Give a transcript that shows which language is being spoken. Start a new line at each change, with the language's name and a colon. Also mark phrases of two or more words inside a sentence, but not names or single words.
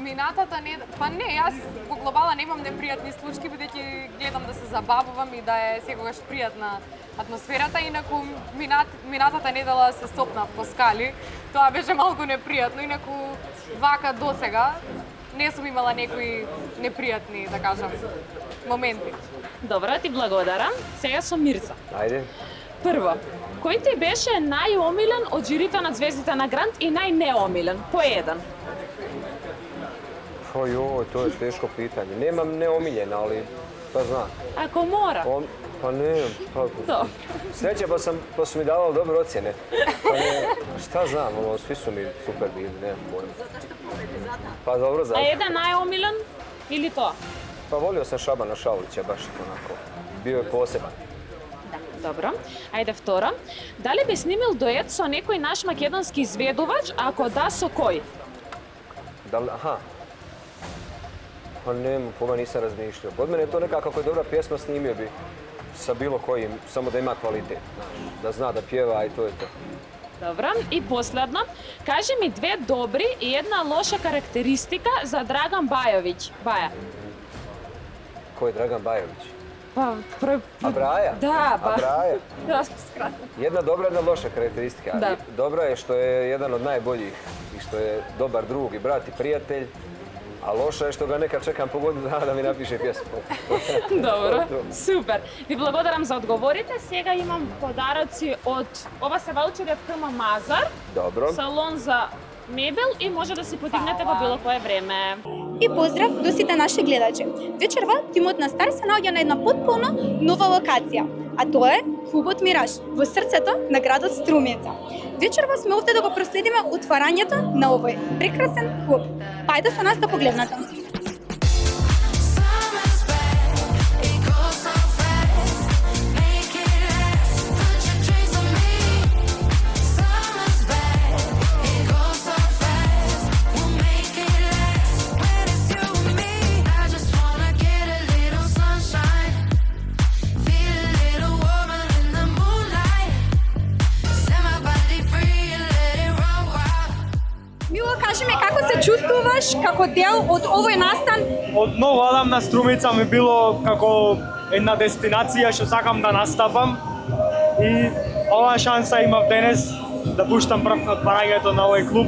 Macedonian: Минатата не, па не, јас во глобала немам непријатни случки, бидејќи гледам да се забавувам и да е секогаш пријатна атмосферата, инаку минатата недела се стопнав по скали, тоа беше малку непријатно, инаку вака досега не сум имала некои непријатни, да кажам, моменти. Добро, ти благодарам. Сега со Мирза.
Bosnian: Ajde.
Macedonian: Прво, кој ти беше најомилен од жирито на Звездите на Грант и најнеомилен? По еден.
Bosnian: Joj, to je teško pitanje. Nemam neomiljen, ali pa znam.
Macedonian: Ако мора.
Bosnian: Pa ne, pa Dobro. sreća pa su mi davali dobre ocjene. Pa ne, šta znam, svi su mi super bili, nemam pojma. Pa dobro,
Macedonian: А
Bosnian: zato.
Macedonian: еден најомилен или тоа?
Bosnian: Pa volio sam Šabana Šaulića, baš onako. Bio je poseban.
Macedonian: Да, добро. Ајде второ. Дали би снимил дует со некој наш македонски изведувач, ако да, со кој?
Bosnian: Aha. Pa nemam pojma, nisam razmišljao. Kod mene je to nekako, ako je dobra pjesma, snimio bi sa bilo kojim, samo da ima kvalitet, znaš, da zna da pjeva i to je to.
Macedonian: Добро. И последно, кажи ми 2 добри и 1 лоша карактеристика за Драган Бајовиќ. Баја.
Bosnian: Ko je Dragan Bajović?
Macedonian: Па,
Bosnian: A Braja?
Macedonian: Да,
Bosnian: A Braja?
Macedonian: Да, скратно.
Bosnian: Jedna dobra, jedna loša karakteristika. Da. Dobra je što je jedan od najboljih i što je dobar drug i brat i prijatelj, a loša je što ga nekad čekam po godinu dana da mi napiše pjesmu.
Macedonian: Добро, супер. Ви благодарам за одговорите. Сега имам подароци од ова се ваучери од КМ Мазар,
Bosnian: Dobro.
Macedonian: салон за мебел и може да си потигнете во било кое време. И поздрав до сите наши гледачи. Вечерва тимот на Стар се наоѓа на една потполно нова локација, а тоа е клубот Мираж во срцето на градот Струмица. Вечерва сме овде да го проследиме отварањето на овој прекрасен клуб. Пајде со нас да погледнете.
English: Summer's back, it goes so fast. Make it last, put your dreams on me. Summer's back, it goes so fast. We'll make it last when it's you and me. I just wanna get a little sunshine, feel a little warmer in the moonlight. Set my body free and let it run wild.
Macedonian: Мило, кажи ми како се чувствуваш како дел од овој настан? Од многу одамна Струмица ми било како една дестинација што сакам да настапам и оваа шанса имав денес да пуштам прв на отварањето на овој клуб.